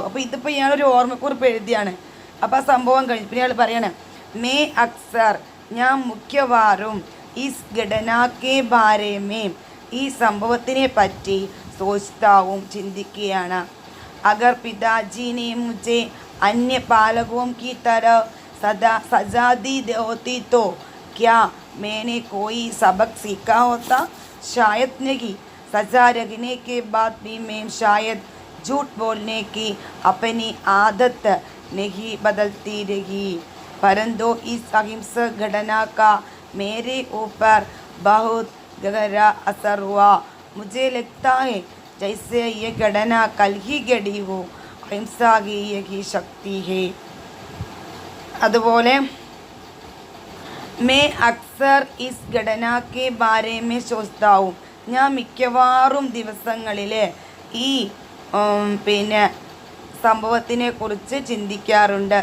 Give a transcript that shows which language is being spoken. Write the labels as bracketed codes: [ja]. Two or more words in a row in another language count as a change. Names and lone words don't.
[ml] അപ്പോൾ ഇതിപ്പോൾ ഇയാളൊരു ഓർമ്മക്കുറിപ്പ് എഴുതിയാണ്. അപ്പോൾ ആ സംഭവം കഴിഞ്ഞു പിന്നെ ഇയാൾ പറയണേ, [hi] मैं अक्सर, [ml] ഞാൻ മുഖ്യവാറും [hi] इस घटना के बारे में, [ml] ഈ സംഭവത്തിനെ പറ്റി സോച്താവും ചിന്തിക്കുകയാണ്. [hi] अगर पिताजी ने മുझे अन्य पालकों की तरह सजा दी होती तो क्या मैंने कोई सबक सीखा होता? शायद नहीं. सजा रखने के बाद भी मैं शायद झूठ बोलने की अपनी आदत नहीं बदलती रही, परंतु इस अहिंसक घटना का मेरे ऊपर बहुत गहरा असर हुआ. मुझे लगता है जैसे ये घटना कल ही घटी हो. अहिंसा की यही शक्ति है. [ml] അതുപോലെ [hi] मैं अक्सर इस घटना के बारे में सोचता हूँ, [ml] ഞാൻ മിക്കവാറും ദിവസങ്ങളിൽ ഈ പിന്നെ സംഭവത്തിനെ കുറിച്ച് ചിന്തിക്കാറുണ്ട്.